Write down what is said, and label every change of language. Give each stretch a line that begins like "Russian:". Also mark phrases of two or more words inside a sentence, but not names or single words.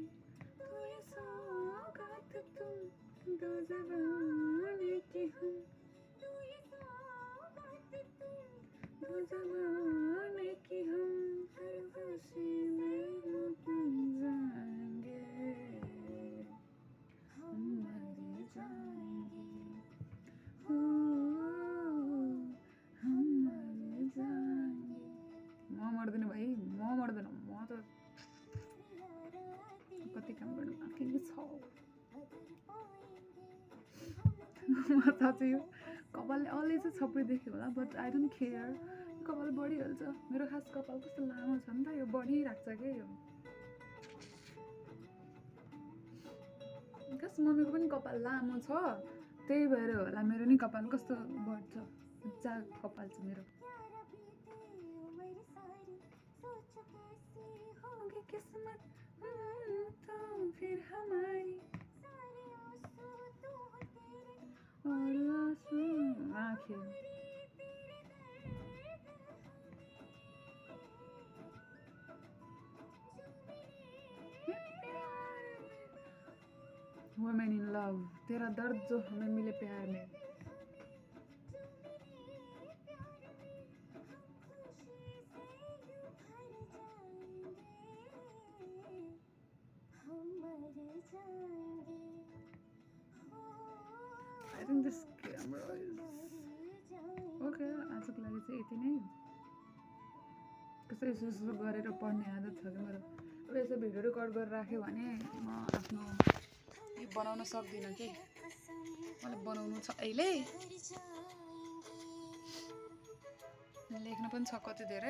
Hindi: तू ये सौगात तुम दो ज़माने की हम, दो ज़माने की हम, हर खुशी में बन जाएंगे, हम मर जाएंगे, हम मर जाएंगे।
Nepali: म मर्दैन भाइ, म मर्दैन, म त कति काम गर्नु बाँकी छ। म साँच्चै यो कपालले अलि चाहिँ छप्री देख्यो होला,
English: but I don't care.
Nepali: कपाल बढिहाल्छ, मेरो खास कपाल कस्तो लामो छ नि त, यो बढिरहेको छ क्या। यो खास मम्मीको पनि कपाल लामो छ, त्यही भएर होला मेरो नि कपाल कस्तो बढ्छ। मजा कपाल छ मेरो।
Hindi: किस्मत तो फिर हमारी और आंसू आंखें।
English: women in love,
Hindi: तेरा दर्द जो हमें मिले प्यार में।
English: I think this camera is okay.
Nepali: आजको लागि चाहिँ यति नै। कसै यसो गरेर पढ्ने आदत छ कि मेरो। अब यसो भिडियो रेकर्ड गरेर राख्यो भने म आफ्नो यो बनाउन सक्दिनँ कि, मलाई बनाउनु छ अहिले, लेख्नु पनि छ कति धेरै।